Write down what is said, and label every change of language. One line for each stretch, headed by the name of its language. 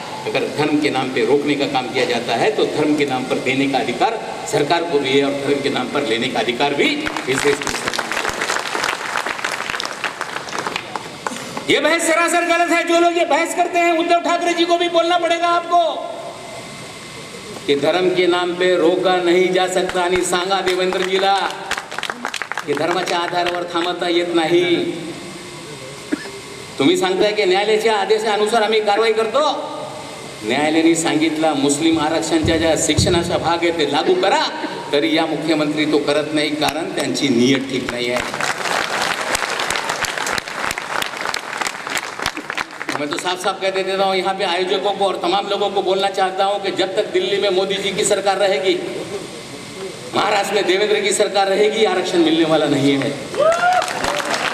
Hindi: अगर धर्म के नाम पे रोकने का काम किया जाता है तो धर्म के नाम पर देने का अधिकार सरकार को भी है, और धर्म के नाम पर लेने का अधिकार भी इस देश की सरकार। ये बहस सरासर गलत है। जो लोग ये बहस करते हैं, उद्धव ठाकरे जी को भी बोलना पड़ेगा आपको कि धर्म के नाम पे रोका नहीं जा सकता।
Marathi: आणि सांगा देवेंद्रजीला की धर्माच्या आधारावर थांबता येत नाही। तुम्ही सांगताय की न्यायालयाच्या आदेशानुसार आम्ही कारवाई करतो। न्यायालयाने सांगितलं मुस्लिम आरक्षणाच्या ज्या शिक्षणाचा भाग आहे ते लागू करा, तरी या मुख्यमंत्री तो करत नाही, कारण त्यांची नियत ठीक नाही आहे।
Hindi: मैं तो साफ साफ कह देता हूँ यहाँ पे आयोजकों को और तमाम लोगों को बोलना चाहता हूँ कि जब तक दिल्ली में मोदी जी की सरकार रहेगी, महाराष्ट्र में देवेंद्र की सरकार रहेगी, आरक्षण मिलने वाला नहीं है।